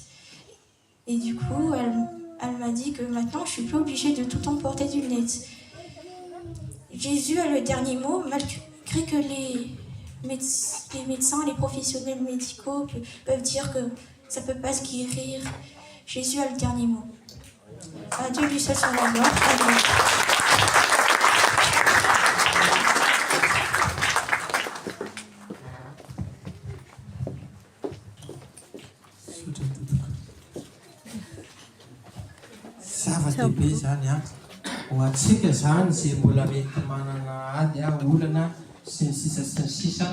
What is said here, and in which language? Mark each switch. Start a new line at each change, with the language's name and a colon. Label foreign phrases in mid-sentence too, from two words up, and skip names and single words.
French: Et du coup, elle m'a dit que maintenant, je suis plus obligée de tout le temps porter des lunettes. Jésus a le dernier mot, malgré que les médecins, les professionnels médicaux peuvent dire que ça ne peut pas se guérir. Jésus a le dernier mot. À Dieu lui seul soit la gloire. Amen.
Malagasy: Zava-dehibe zany a ho antsika zany zay mbola mety manana ady olana sy ny sisa sy ny sisa.